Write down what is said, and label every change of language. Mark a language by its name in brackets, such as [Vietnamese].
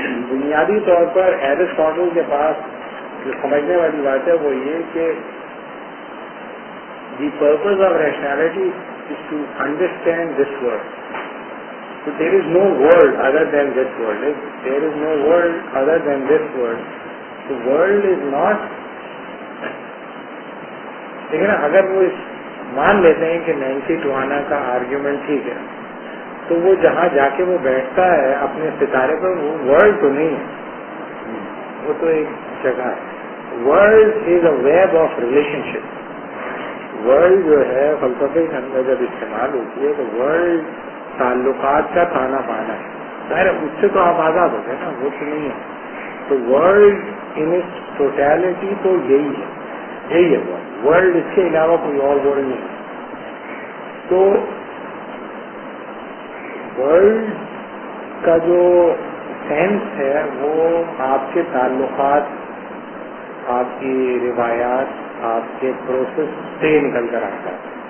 [Urdu] بنیادی طور پر ایرسٹاٹل کے پاس جو سمجھنے والی بات ہے وہ یہ کہ [English] The purpose of rationality is to understand this world. So there is no world other than this world. There is no world other than this world. The world is not. [Urdu] لیکن اگر وہ مان لیتے ہیں کہ نینسی ٹوانا کا argument ٹھیک ہے تو وہ جہاں جا کے وہ بیٹھتا ہے اپنے ستارے پر وہ ورلڈ تو نہیں ہے, وہ تو ایک جگہ ہے. [English] World is a web of relationship. [Urdu] World جو ہے فلسفے کے اندر جب استعمال ہوتی ہے تو ورلڈ تعلقات کا تانا پانا ہے. ظاہر اس سے تو آپ آزاد ہوتے ہیں نا, وہ تو نہیں ہے. تو [English] world in its totality [Urdu] تو یہی ہے ورلڈ. اس کے علاوہ کوئی اور ورلڈ نہیں. تو ورلڈ کا جو سینس ہے وہ آپ کے تعلقات, آپ کی روایات, آپ کے پروسیس سے نکل کر آتا ہے.